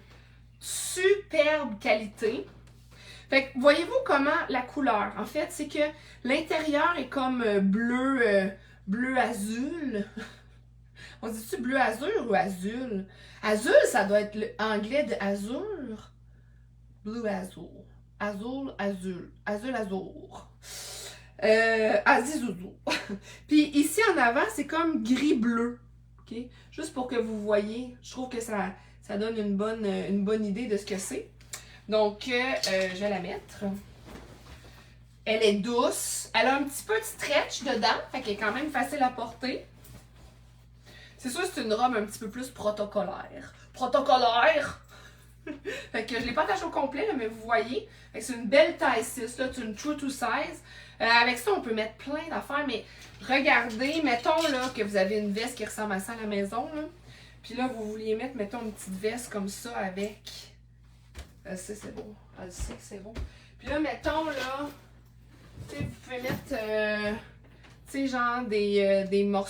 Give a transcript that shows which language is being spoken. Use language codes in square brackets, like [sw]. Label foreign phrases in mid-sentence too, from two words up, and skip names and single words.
[fr] Superbe qualité. Fait que, voyez-vous comment la couleur, en fait, c'est que l'intérieur est comme bleu, bleu azul. On dit-tu bleu azur ou azul? Azul, ça doit être l'anglais de azur. Blue azul. Azul, azul. Azul, azur. Azizouzou. Puis ici en avant, c'est comme gris-bleu. OK? Juste pour que vous voyez, je trouve que ça donne une bonne idée de ce que c'est. Donc, je vais la mettre. Elle est douce. Elle a un petit peu de stretch dedans. Fait qu'elle est quand même facile à porter. C'est sûr que c'est une robe un petit peu plus protocolaire. Protocolaire! Fait que je ne l'ai pas attachée au complet, là, mais vous voyez. C'est une belle taille 6. C'est une [en] true to size. [fr] Avec ça, on peut mettre plein d'affaires. Mais regardez, mettons là, que vous avez une veste qui ressemble à ça à la maison. Là. Puis là, vous vouliez mettre, mettons, une petite veste comme ça avec... c'est beau. Elle sait que c'est beau. Puis là, mettons, là, tu sais, vous pouvez mettre, tu sais, genre des morceaux.